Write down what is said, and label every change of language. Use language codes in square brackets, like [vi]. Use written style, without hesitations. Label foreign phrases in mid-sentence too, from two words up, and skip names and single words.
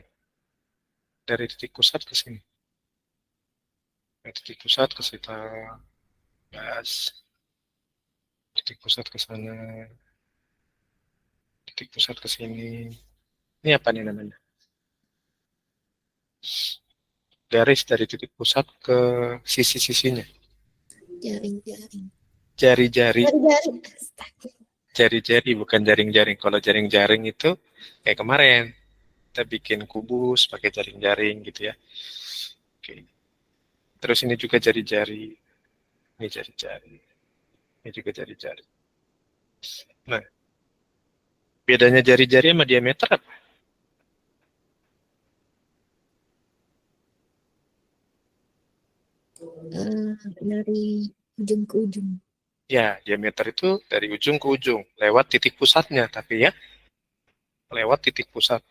[id] Dari titik pusat ke sini. Dari titik pusat ke situ, titik pusat ke sana, titik pusat ke sini. Ini apa nih namanya? Garis dari titik pusat ke sisi-sisinya. Jaring-jaring. Jari-jari. Jari-jari. Astaga. Jari-jari bukan jaring-jaring. Kalau jaring-jaring itu kayak kemarin kita bikin kubus pakai jaring-jaring gitu ya. Oke. Terus ini juga jari-jari. Ini jari-jari. Ini juga jari-jari. Nah, bedanya jari-jari sama diameter apa? Dari ujung ke ujung. Ya, diameter itu dari ujung ke ujung, lewat titik pusatnya, tapi ya, lewat titik pusatnya.